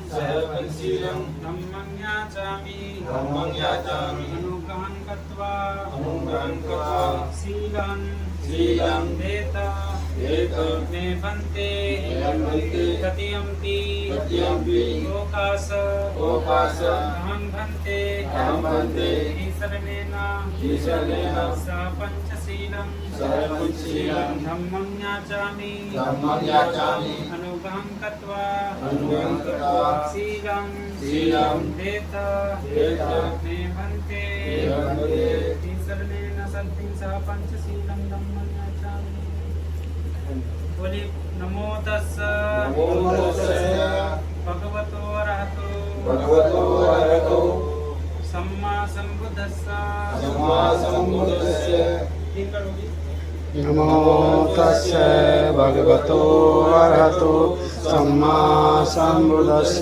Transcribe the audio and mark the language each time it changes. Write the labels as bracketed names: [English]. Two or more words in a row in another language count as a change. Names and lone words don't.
[Pali] धम्मं याचामि अनुग्रहं कृत्वा शीलं देत मे भन्ते तृतीयंपि ओकास अहं भन्ते ईशरणेन सह पंचशीलं धम्मं याचामि अनुग्रहं कृत्वा शीलं देत मे भन्ते ईशरणेन सह पंचशीलं धम्मं याचामि। बोले नमो तस्स भगवतो अरहतो सम्मा संबुद्धस्स। नमो तस्य भगवतो अरहतो सम्मा संबुद्धस्य।